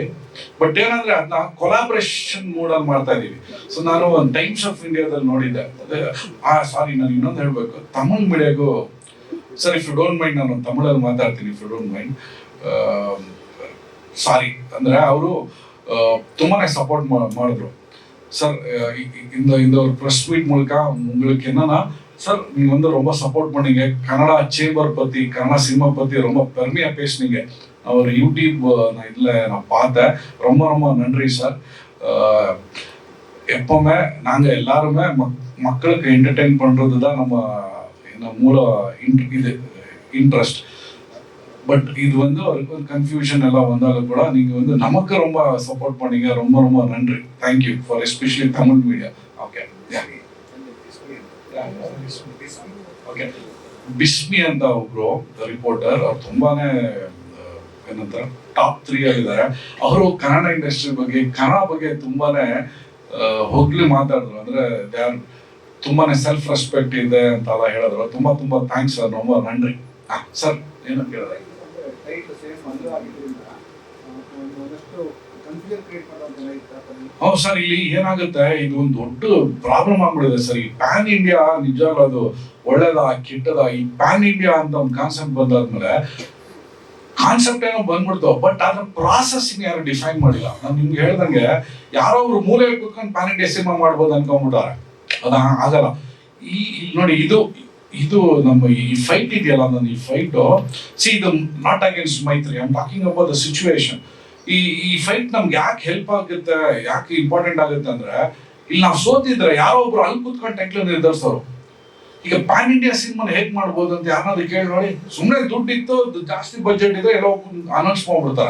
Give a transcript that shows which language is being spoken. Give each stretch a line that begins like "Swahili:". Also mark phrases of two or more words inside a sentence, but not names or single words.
Kannada: ಬಟ್ ಏನಂದ್ರೆ ಅದನ್ನ ಕೊಲಾಬ್ರೇಷನ್ ಮೂಡಲ್ಲಿ ಮಾಡ್ತಾ ಇದ್ದೀವಿ. ಸೊ ನಾನು ಒಂದು ಟೈಮ್ಸ್ ಆಫ್ ಇಂಡಿಯಾದಲ್ಲಿ ನೋಡಿದ್ದೆ, ಸಾರಿ ನಾನು ಇನ್ನೊಂದು ಹೇಳ್ಬೇಕು, ತಮಿಳ್ ಮೀಡಿಯಾಗೂ ಸರ್
English: if you don't mind,
Kannada: ನಾನು ತಮಿಳಲ್ಲಿ ಮಾತಾಡ್ತೀನಿ
English: if you don't mind.
Kannada: ಸಾರಿ ಅಂದ್ರೆ ಅವರು ತುಂಬಾನೇ ಸಪೋರ್ಟ್ ಮಾಡಿದ್ರು சார்.
Tamil: இந்த ஒரு
English: press meet
Tamil: மூலக்க உங்களுக்கு என்னன்னா சார், நீங்க வந்து ரொம்ப சப்போர்ட் பண்ணீங்க. கன்னடா சேம்பர் பத்தி, கன்னடா சினிமா பத்தி ரொம்ப பெருமையா பேசுனீங்க. ஒரு யூடியூப் நான் பார்த்தேன். ரொம்ப ரொம்ப நன்றி சார். எப்பவுமே நாங்க எல்லாருமே மக்களுக்கு என்டர்டெயின் பண்றது தான் நம்ம மூல இது இன்ட்ரெஸ்ட். பட் இது வந்து ஒரு கன்ஃபியூஷன் எல்லாம் வந்தாலும் கூட நீங்க வந்து நமக்கு ரொம்ப சப்போர்ட் பண்ணீங்க. ரொம்ப ரொம்ப நன்றி.
English: thank you for especially Tamil media.
Kannada: ஓಕೆ ಓಕೆ ಬಿಸ್ಮಿ ಅಂತ ಒಬ್ರು ರಿಪೋರ್ಟರ್, ಅವ್ರು ತುಂಬಾನೇ ಏನಂತಾರೆ ಟಾಪ್ 3 ಆಗಿದ್ದಾರೆ. ಅವರು ಕನ್ನಡ ಇಂಡಸ್ಟ್ರಿ ಬಗ್ಗೆ, ಕನ್ನಡ ಬಗ್ಗೆ ತುಂಬಾನೇ ಹೋಗ್ಲಿ ಮಾತಾಡಿದ್ರು. ಅಂದ್ರೆ
English: they are
Kannada: ತುಂಬಾನೇ
English: self respect
Kannada: ಇದೆ ಅಂತೆಲ್ಲ ಹೇಳಿದ್ರು. ತುಂಬಾ ತುಂಬಾ ಥ್ಯಾಂಕ್ಸ್ ಸರ್,
Tamil: ரொம்ப நன்றி.
Kannada: ಸರ್ ಏನು ಕೇಳಿದ್ರೆ ಸರ್ ಇಲ್ಲಿ ಏನಾಗುತ್ತೆ, ಇದು ಒಂದು ದೊಡ್ಡ ಪ್ರಾಬ್ಲಮ್ ಆಗ್ಬಿಡಿದೆ ಸರ್. ಈ
English: pan India
Kannada: ನಿಜವಾಗ್ಲೂ ಅದು ಒಳ್ಳೇದ ಕೆಟ್ಟದ? ಈ
English: pan India
Kannada: ಅಂತ ಒಂದು ಕಾನ್ಸೆಪ್ಟ್ ಬಂದಾದ್ಮೇಲೆ ಕಾನ್ಸೆಪ್ಟ್ ಏನೋ ಬಂದ್ಬಿಡ್ತು, ಬಟ್ ಅದ್ರ ಪ್ರಾಸೆಸಿಂಗ್ ಯಾರು ಡಿಫೈನ್ ಮಾಡಿಲ್ಲ. ನಾನು ನಿಮ್ಗೆ ಹೇಳ್ದಂಗೆ ಯಾರೋ ಒಬ್ರು ಮೂಲೆ ಕೂತ್ಕೊಂಡು
English: pan India
Kannada: ಸಿನಿಮಾ ಮಾಡ್ಬೋದು ಅನ್ಕೊಂಡ್ಬಿಟ್ಟಾರೆ. ಅದ ಆಗಲ್ಲ. ಈ ನೋಡಿ ಇದು ನಮ್ಮ ಈ ಫೈಟ್ ಇದೆಯಲ್ಲ, ನನ್ನ ಈ ಫೈಟು ಸಿ ಇದು
English: not against Maitri, I am talking about the situation.
Kannada: ಈ ಫೈಟ್ ನಮ್ಗೆ ಯಾಕೆ ಹೆಲ್ಪ್ ಆಗುತ್ತೆ, ಯಾಕೆ ಇಂಪಾರ್ಟೆಂಟ್ ಆಗುತ್ತೆ ಅಂದ್ರೆ, ಇಲ್ಲಿ ನಾವು ಸೋತಿದ್ರೆ ಯಾರೋ ಒಬ್ರು ಅಲ್ಲಿ ಕೂತ್ಕೊಂಡು ಟೈಟ್ಲ್ ನಿರ್ಧರಿಸೋರು. ಈಗ
English: pan India
Kannada: ಸಿನಿಮಾನ ಹೇಗ್ ಮಾಡ್ಬೋದು ಅಂತ ಯಾರನ್ನಾದ್ರು ಕೇಳಿ ನೋಡಿ. ಸುಮ್ಮನೆ ದುಡ್ಡಿತ್ತು, ಜಾಸ್ತಿ ಬಜೆಟ್ ಇದ್ರೆ ಎಲ್ಲೋ ಅನೌನ್ಸ್ ಮಾಡ್ಬಿಡ್ತಾರೆ.